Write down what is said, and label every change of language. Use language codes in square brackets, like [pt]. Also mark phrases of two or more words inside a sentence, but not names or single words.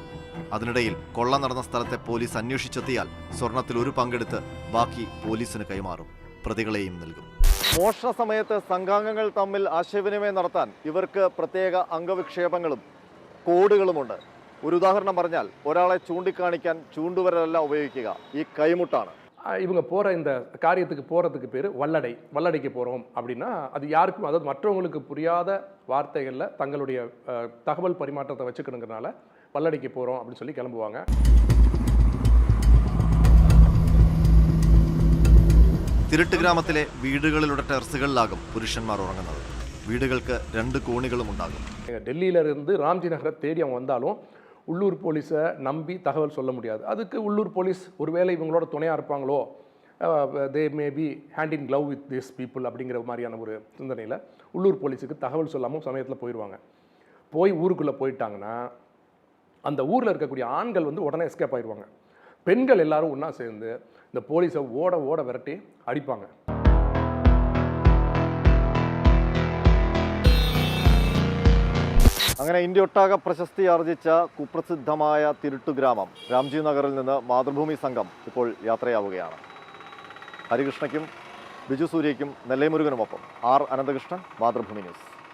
[ml] അതിനിടയിൽ കൊള്ള നടന്ന സ്ഥലത്തെ പോലീസ് അന്വേഷിച്ചെത്തിയാൽ സ്വർണത്തിൽ ഒരു പങ്കെടുത്ത് ബാക്കി പോലീസിന് കൈമാറും. പ്രതികളെയും നൽകും. മോഷണ സമയത്ത് സംഘാംഗങ്ങൾ തമ്മിൽ ആശയവിനിമയം നടത്താൻ ഇവർക്ക് പ്രത്യേക അംഗവിക്ഷേപങ്ങളും കോഡുകളുമുണ്ട്. ഒരു ഉദാഹരണം പറഞ്ഞാൽ, ഒരാളെ ചൂണ്ടിക്കാണിക്കാൻ ചൂണ്ടുവരലല്ല ഉപയോഗിക്കുക, ഈ കൈമുട്ടാണ്. [ta] இவங்க போகிற இந்த காரியத்துக்கு போகிறதுக்கு பேர் வல்லடை. வல்லடைக்கு போகிறோம் அப்படின்னா அது யாருக்கும், அதாவது மற்றவங்களுக்கு புரியாத வார்த்தைகளில் தங்களுடைய தகவல் பரிமாற்றத்தை வச்சுக்கணுங்கிறனால வல்லடைக்கு போகிறோம் அப்படின்னு சொல்லி கிளம்புவாங்க. [ml] തിരുട്ട് ഗ്രാമത്തിലെ വീടുകളിലുള്ള ടെറസുകളിലാകും പുരുഷന്മാർ ഉറങ്ങുന്നത്. വീടുകൾക്ക് 2 കോണികളും ഉണ്ടാകും. [ta] டெல்லியிலிருந்து ராம்ஜி நகரை தேடி அவங்க வந்தாலும் உள்ளூர் போலீஸை நம்பி தகவல் சொல்ல முடியாது. அதுக்கு உள்ளூர் போலீஸ் ஒருவேளை இவங்களோட துணையாக இருப்பாங்களோ, [en] they may be hand in glove with this people [ta] அப்படிங்கிற மாதிரியான ஒரு சிந்தனையில் உள்ளூர் போலீஸுக்கு தகவல் சொல்லாமல் சமயத்தில் போயிடுவாங்க. போய் ஊருக்குள்ளே போயிட்டாங்கன்னா அந்த ஊரில் இருக்கக்கூடிய ஆண்கள் வந்து உடனே எஸ்கேப் ஆயிடுவாங்க. பெண்கள் எல்லாரும் ஒன்றா சேர்ந்து இந்த போலீஸை ஓட ஓட விரட்டி அடிப்பாங்க. [ml] അങ്ങനെ ഇന്ത്യയൊട്ടാകെ പ്രശസ്തി ആർജിച്ച കുപ്രസിദ്ധമായ തിരുട്ടുഗ്രാമം രാംജി നഗറിൽ നിന്ന് മാതൃഭൂമി സംഘം ഇപ്പോൾ യാത്രയാവുകയാണ്. ഹരികൃഷ്ണയ്ക്കും ബിജു സൂര്യയ്ക്കും നെല്ലൈ മുരുകനുമൊപ്പം ആർ അനന്തകൃഷ്ണൻ, മാതൃഭൂമി ന്യൂസ്.